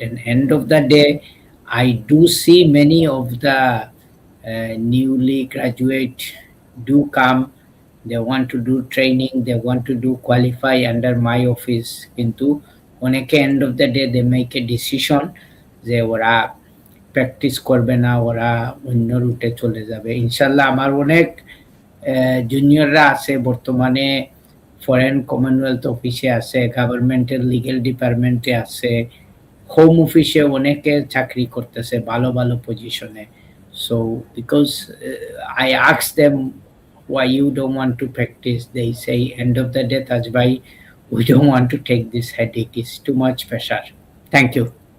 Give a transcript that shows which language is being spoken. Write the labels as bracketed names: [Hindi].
[English] And end of the day, I do see many of the newly graduate do come, they want to do training, they want to do qualify under my office, [Bangla] কিন্তু অনেকে [English] end of the day they make a decision [Bangla] যে ওরা practice করবে না, ওরা অন্য রুটে চলে যাবে। ইনশাল্লাহ আমার অনেক জুনিয়ররা আছে বর্তমানে, ফরেন কমনওয়েলথ অফিসে আছে, গভর্নমেন্টের লিগ্যাল ডিপার্টমেন্টে আছে, হোম অফিসে অনেকে চাকরি করতেছে ভালো ভালো পজিশনে। [English] So because I asked them why you don't want to practice, they say end of the day, Taj bhai, we don't want to take this headache. It's too much pressure. Thank you.